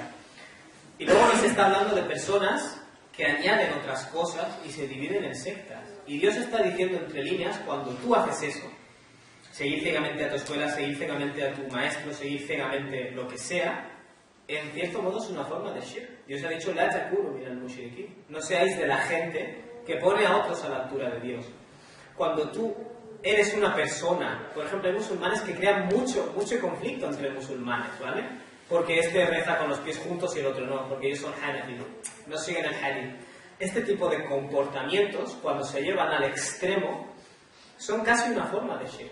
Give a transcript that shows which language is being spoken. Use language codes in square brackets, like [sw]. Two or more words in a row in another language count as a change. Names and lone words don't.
[es] Y luego nos está hablando de personas que añaden otras cosas y se dividen en sectas. Y Dios está diciendo entre líneas, cuando tú haces eso, seguir ciegamente a tu escuela, seguir ciegamente a tu maestro, seguir ciegamente lo que sea, en cierto modo es una forma de shirk. Dios ha dicho, [ar] لا تكونوا من المشركين. [es] No seáis de la gente que pone a otros a la altura de Dios. Cuando tú eres una persona, por ejemplo, hay musulmanes que crean mucho conflicto entre musulmanes, ¿vale? Porque este reza con los pies juntos y el otro no, porque ellos son hanafi, no siguen el hadith. Este tipo de comportamientos, cuando se llevan al extremo, son casi una forma de shirk.